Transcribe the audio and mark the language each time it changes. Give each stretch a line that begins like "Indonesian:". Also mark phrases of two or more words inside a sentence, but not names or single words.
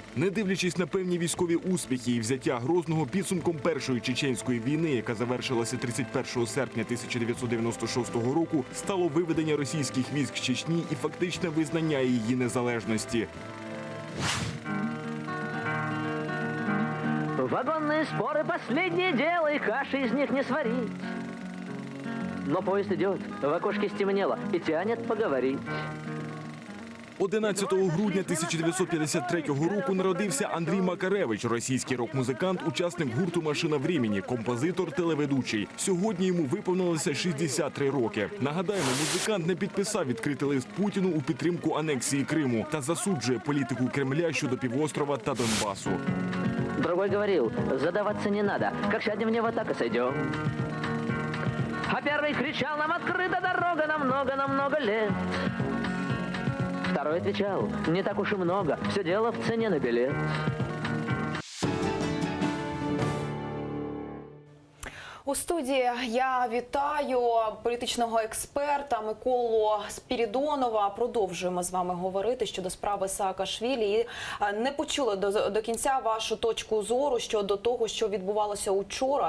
Ukrainian: Не дивлячись на певні військові успіхи і взяття Грозного, підсумком Першої чеченської війни, яка завершилася 31 серпня 1996 року, стало виведення російських військ з Чечні і фактичне визнання її незалежності.
Russian: Вагонные споры – последнее дело, и каши из них не сварить. Но поезд идет, в окошке стемнело и тянет поговорить.
Ukrainian: 11 грудня 1953 року народився Андрій Макаревич, російський рок-музикант, учасник гурту «Машина времени», композитор, телеведучий. Сьогодні йому виповнилося 63 роки. Нагадаємо, музикант не підписав відкритий лист Путіну у підтримку анексії Криму та засуджує політику Кремля щодо півострова та Донбасу.
Russian: Другой говорил, задаваться не надо, как сядем в него, так и сойдем. А первый кричал, нам открыта дорога на много лет. Второй отвечал, не так уж и много, все дело в цене на билет.
Ukrainian: У студії я вітаю політичного експерта Миколу Спірідонова. Продовжуємо з вами говорити щодо справи Саакашвілі. І не почули до кінця вашу точку зору щодо того, що відбувалося учора.